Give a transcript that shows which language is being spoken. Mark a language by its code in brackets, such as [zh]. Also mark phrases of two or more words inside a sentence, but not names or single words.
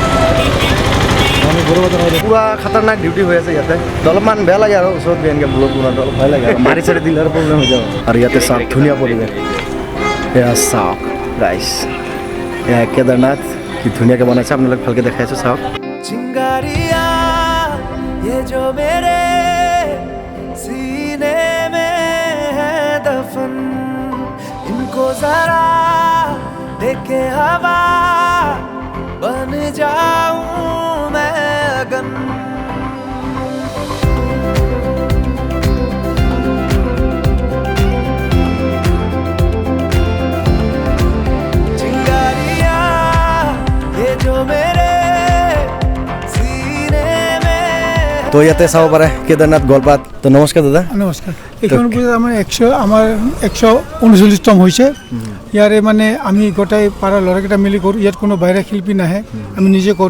[hi] पूरा ख़तरनाक [as] ডিউটি হৈ আছে ইয়াতে অলপমান বেয়া লাগে আৰু ওচৰত এনেকৈ ব্লগ বনোৱাটো অলপ ভয় লাগে মাৰি চাৰি দিলে আৰু প্ৰব্লেম হৈ যাব আৰু ইয়াতে চাওক ধুনীয়া পৰিৱেশ এয়া চাওক গাইছ এয়া কেদাৰনাথ কি ধুনীয়াকৈ বনাইছে আপোনালোক ভালকৈ দেখাই আছোঁ চাওক [hi] चिंगारिया ये जो मेरे सीने में है दफन इनको जरा देखे हवा बन जाऊं मैं अगन चिंगारिया ये जो मेरे [as] তো ইয়াতে চাব পাৰে কেদাৰনাথ গোৱালপাৰাত তো নমস্কাৰ দাদা নমস্কাৰ এইখন পূজাত আমাৰ 139তম হৈছে ইয়াৰে মানে আমি গোটাই পাৰা ল'ৰাকেইটা মিলি কৰোঁ ইয়াত কোনো বাহিৰা শিল্পী নাহে আমি নিজে কৰোঁ